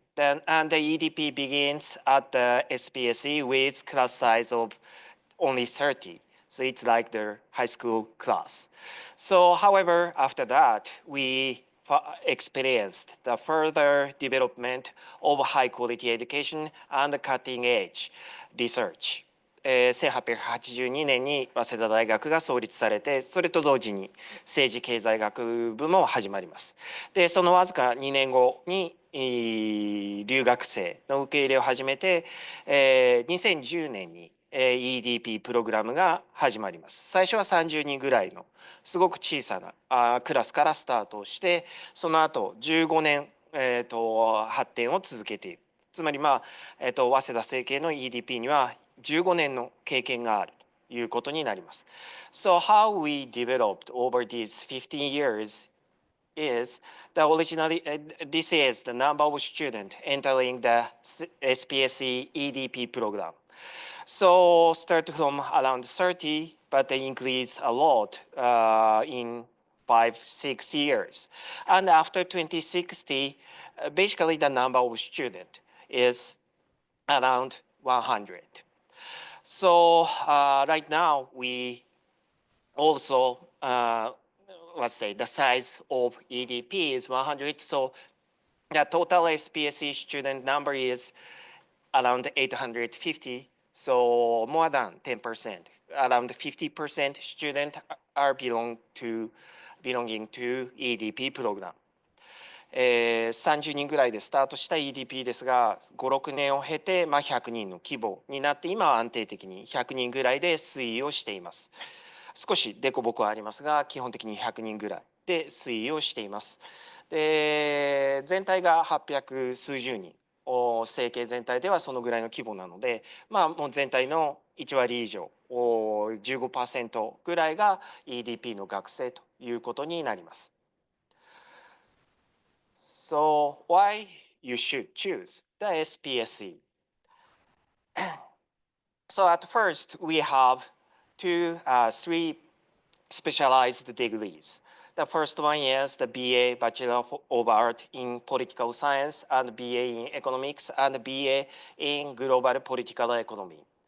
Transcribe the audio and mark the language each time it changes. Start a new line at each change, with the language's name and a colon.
English: And the EDP begins at the SPSE with class size of only 30. So it's like the high school class. So however, after that, we experienced the further development of high quality education and cutting edge research.
Japanese: 1882年に早稲田大学が創立されて、それと同時に政治経済学部も始まります。で、そのわずか2年後に留学生の受け入れを始めて、2010年にEDP プログラムが始まります。最初は30人ぐらいのすごく小さなクラスからスタートして、その後15年、発展を続けている。つまり早稲田政系の EDP には15年の経験があるということになります。
English: So how we developed over these 15 years is this is the number of students entering the SPSE EDP program. So start from around 30, but they increase a lot in 5-6 years. And after 2060, basically the number of students is around 100. So right now we also, let's say the size of EDP is 100. So the total SPSE student number is around 850. So more than 10%, around 50% students are belonging to EDP program.
Japanese: 30人ぐらいでスタートした EDP ですが、5、6年を経て、100人の規模になって、今は安定的に100人ぐらいで推移をしています。少し凸凹はありますが、基本的に100人ぐらいで推移をしています。で、全体が800数十人、整形全体ではそのぐらいの規模なので、もう全体の1割以上、15% ぐらいが EDP の学生ということになります。
English: So why you should choose the SPSE? So at first we have three specialized degrees. The first one is the BA, Bachelor of Art in Political Science, and BA in Economics, and BA in Global Political Economy.